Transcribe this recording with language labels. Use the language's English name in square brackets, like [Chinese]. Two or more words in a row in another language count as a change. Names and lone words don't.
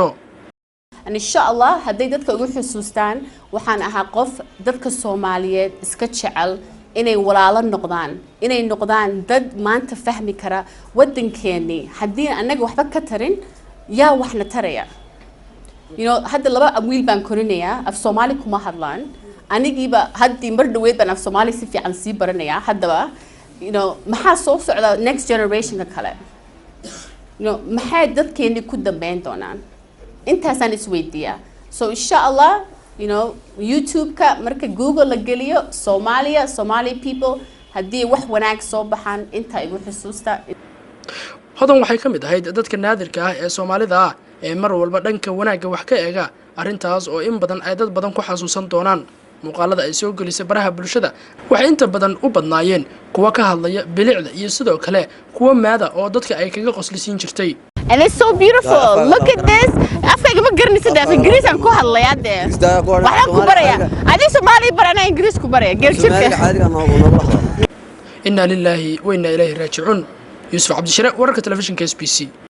[Arabic] إن شاء الله [Somali] haday dadka ugu xusuustaan waxaan ahaa qof dadka Soomaaliyeed iska jecel inay walaalo noqdaan dad maanta fahmi kara wadankeeni hadii anaga waxba ka tarin yaa waxna taraya. hadda 2 wiil baan korinaya af Soomaali kuma hadlaan anigiiba hadii mar dhaweed baan af Soomaali si fiican sii baranaya haddaba maxaa soo socda [English] next generation [Somali] ka kale maxay dadkeeni ku dambeyn doonaan intaasaan isweydiiyaa. so [Arabic] إن شاء الله [Somali] YouTube ka marka Google la geliyo [English] Somali people [Somali] hadii wax wanaag soo baxan inta igu xusuusta. hodan waxay ka mid ahayd dadka naadirka ah ee Soomaalida ah ee mar walba dhanka wanaagga wax ka eega arintaas oo in badan ay dad badan ku xasuusan doonaan. muuqaalada ay soo gelisay baraha bulshada waxay inta badan u badnaayeen kuwa ka hadlaya bilicda iyo sidoo kale kuwa maada oo dadka ay kaga qoslisiin jirtay. [English] And it's so beautiful. Look at this. [Somali] Afkayga ma garanaysid af Ingiriis aan ku hadlayaa de. Waxaan ku baraya. Adii Soomaali barana Ingiriis ku baraya. Geerjirka. [Arabic] إنا لله وإنا إليه راجعون. Yusuf Cabdi Shire [Somali] wararka telefishinka [Arabic] SBC.